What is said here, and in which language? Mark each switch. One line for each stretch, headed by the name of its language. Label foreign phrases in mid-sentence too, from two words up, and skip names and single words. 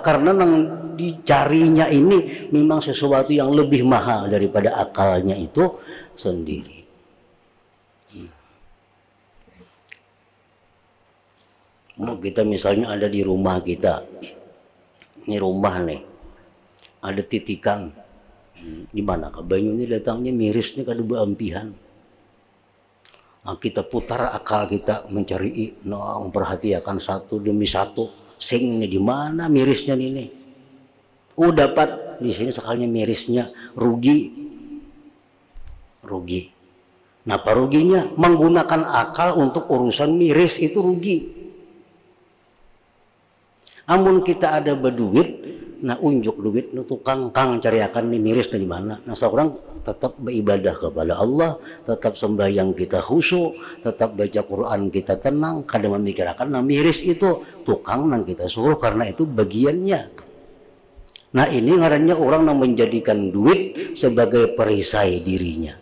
Indonesian: Karena yang dicarinya ini memang sesuatu yang lebih mahal daripada akalnya itu sendiri.
Banjar: Kita misalnya ada di rumah kita, ini rumah nih, ada titikan, di mana banyu ini datangnya mirisnya kada beampihan.
Indonesian: Nah, kita putar akal kita mencari, memperhatikan satu demi satu.
Banjar: Sing ini di mana mirisnya ini? Dapat di sini sekalinya mirisnya, rugi. Napa ruginya?
Indonesian: Menggunakan akal untuk urusan miris itu rugi.
Banjar: Amun kita ada berduit, nah unjuk duit, tukang cariakan nih miris dari mana? Nah seorang tetap beribadah kepada Allah, tetap sembahyang kita khusyuk, tetap baca Quran kita tenang, kadang memikirkan nah miris itu tukang nang kita suruh karena itu bagiannya. Nah ini ngarannya orang yang menjadikan duit sebagai perisai dirinya.